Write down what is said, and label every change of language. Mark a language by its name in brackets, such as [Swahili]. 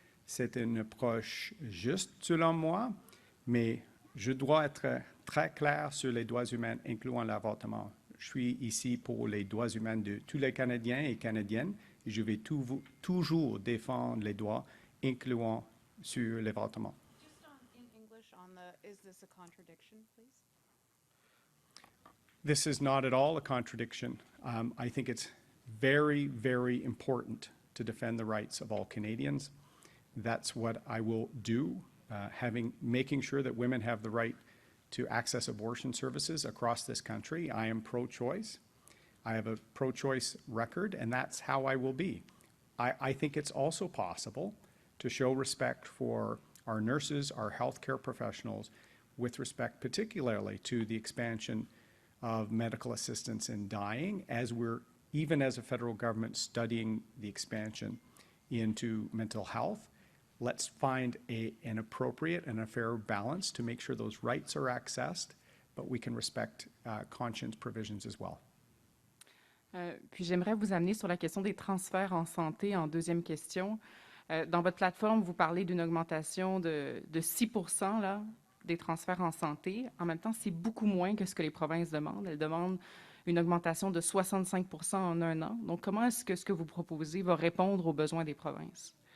[French] C'est une approche juste, selon moi, mais je dois être très clair sur les droits humains, incluant l'avortement. Je suis ici pour les droits humains de tous les Canadiens et Canadiennes, et je vais toujours défendre les droits, incluant sur l'avortement. [English] Just in English on is this a contradiction, please? This is not at all a contradiction. I think it's very, very important to defend the rights of all Canadians. That's what I will do, making sure that women have the right to access abortion services across this country. I am pro-choice. I have a pro-choice record, and that's how I will be. I think it's also possible to show respect for our nurses, our healthcare professionals, with respect particularly to the expansion of medical assistance in dying, as we're, even as a federal government, studying the expansion into mental health. Let's find an appropriate and a fair balance to make sure those rights are accessed, but we can respect conscience provisions as well. [French] Puis j'aimerais vous amener sur la question des transferts en santé en deuxième question. Dans votre plateforme, vous parlez d'une augmentation de 6 % là, des transferts en santé. En même temps, c'est beaucoup moins que ce que les provinces demandent. Elles demandent une augmentation de 65 en un an. Donc, comment est-ce que ce que vous proposez va répondre aux besoins des provinces?